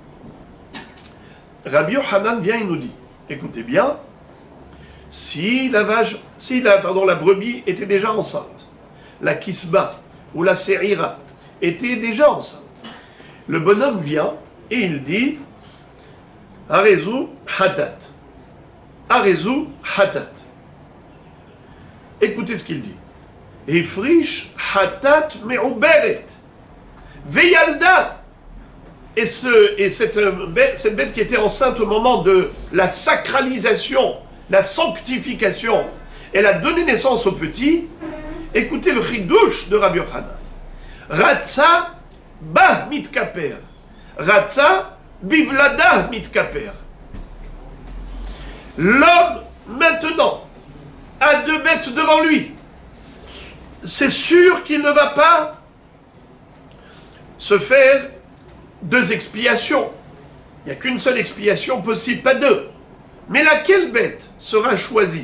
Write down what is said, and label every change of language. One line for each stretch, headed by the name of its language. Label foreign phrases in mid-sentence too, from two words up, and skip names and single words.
French: Rabbi Yochanan vient, il nous dit, écoutez bien, si la brebis était déjà enceinte, la kisba ou la serira était déjà enceinte, le bonhomme vient et il dit,
Hebrew: הרי זו חטאת. הרי זו חטאת.
French: Écoutez ce qu'il dit.
Hebrew: הפריש חטאת מעוברת. וילדה.
French: Et cette bête qui était enceinte au moment de la sacralisation, la sanctification, elle a donné naissance au petit. Écoutez le chidouche de Rabbi Yochanan.
Hebrew: רצה בה מתכפר. רצה בולדה מתכפר.
French: L'homme, maintenant, a deux bêtes devant lui. C'est sûr qu'il ne va pas se faire deux expiations. Il n'y a qu'une seule expiation possible, pas deux. Mais laquelle bête sera choisie?